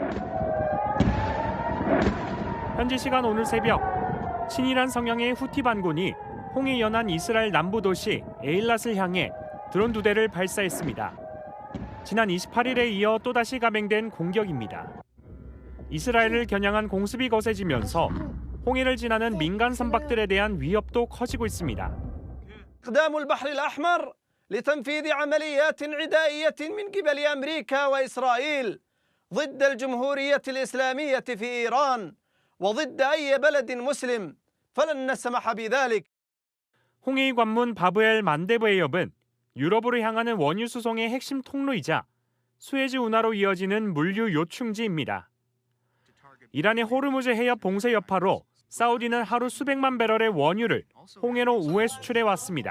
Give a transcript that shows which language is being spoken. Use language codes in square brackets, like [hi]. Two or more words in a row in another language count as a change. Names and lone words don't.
[ko] 현지 시간 오늘 새벽, 친이란 성향의 후티 반군이 홍해 연안 이스라엘 남부 도시 에일랏을 향해 드론 2대를 발사했습니다. 지난 28일에 이어 또다시 감행된 공격입니다. 이스라엘을 겨냥한 공습이 거세지면서 홍해를 지나는 민간 선박들에 대한 위협도 커지고 있습니다. [ar] استخدام البحر الأحمر لتنفيذ عمليات عدائية من قبل أمريكا وإسرائيل ضد الجمهورية الإسلامية في إيران وضد أي بلد مسلم فلن نسمح بذلك. [ko] 홍해의 관문 바브엘 만데브 해협은 유럽으로 향하는 원유 수송의 핵심 통로이자 수에즈 운하로 이어지는 물류 요충지입니다. 이란의 호르무즈 해협 봉쇄 여파로 사우디는 하루 수백만 배럴의 원유를 홍해로 우회 수출해 왔습니다.